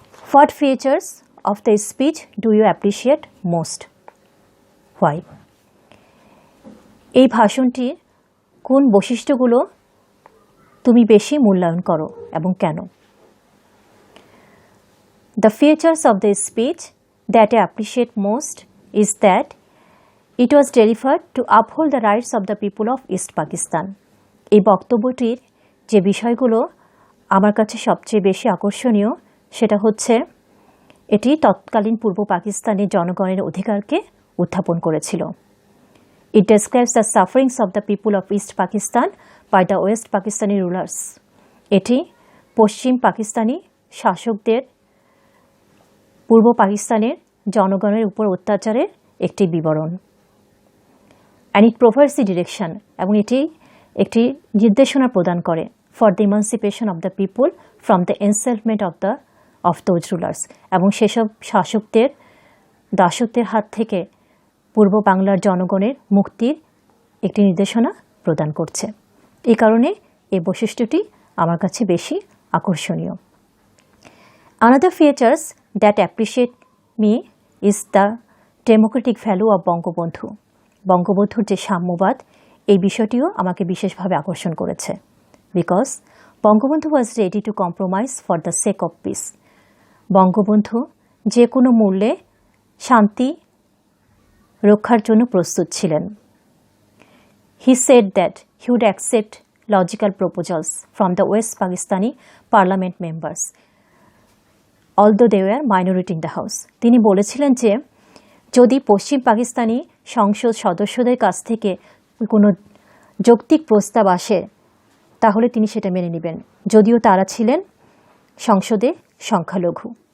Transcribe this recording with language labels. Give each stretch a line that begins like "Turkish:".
English: What features of the speech do you appreciate most? Why?
Bangla: এই ভাষণটির কোন বৈশিষ্ট্যগুলো তুমি বেশি মূল্যায়ন করো এবং কেন?
English: The features of the speech that I appreciate most is that it was delivered to uphold the rights of the people of East Pakistan.
Bangla: এই বক্তব্যটির যে বিষয়গুলো আমার কাছে সবচেয়ে বেশি আকর্ষণীয় সেটা হচ্ছে এটি তৎকালীন পূর্ব পাকিস্তানের জনগণের অধিকারকে উত্থাপন করেছিল।
English: It describes the sufferings of the people of East Pakistan by the West Pakistani rulers.
Bangla: এটি পশ্চিম পাকিস্তানি শাসকদের পূর্ব পাকিস্তানের জনগণের উপর অত্যাচারের একটি বিবরণ।
English: and it provides the direction,
Bangla: এবং এটি একটি নির্দেশনা প্রদান করে
English: for the emancipation of the people from the enslavement of those rulers,
Bangla: এবং সেসব শাসকদের দাসত্বের হাত থেকে পূর্ব বাংলার জনগণের মুক্তির একটি নির্দেশনা প্রদান করছে। এই কারণে এই বৈশিষ্ট্যটি আমার কাছে বেশি আকর্ষণীয়।
English: Another features that appreciate me is the democratic value of Bangabandhu.
Bangla: বঙ্গবন্ধুর যে সাম্যবাদ, এই বিষয়টিও আমাকে বিশেষভাবে আকর্ষণ করেছে।
English: Because Bangabandhu was ready to compromise for the sake of peace.
Bangla: Bangabandhu যে কোনো মূল্যে শান্তি রক্ষার জন্য প্রস্তুত ছিলেন।
English: He said that he would accept logical proposals from the West Pakistani parliament members, although they were minority in the house.
Bangla: তিনি বলেছিলেন যে যদি পশ্চিম পাকিস্তানি সংসদ সদস্যদের কাছ থেকে কোনো যৌক্তিক প্রস্তাব আসে তাহলে তিনি সেটা মেনে নেবেন, যদিও তারা ছিলেন সংসদে সংখ্যালঘু।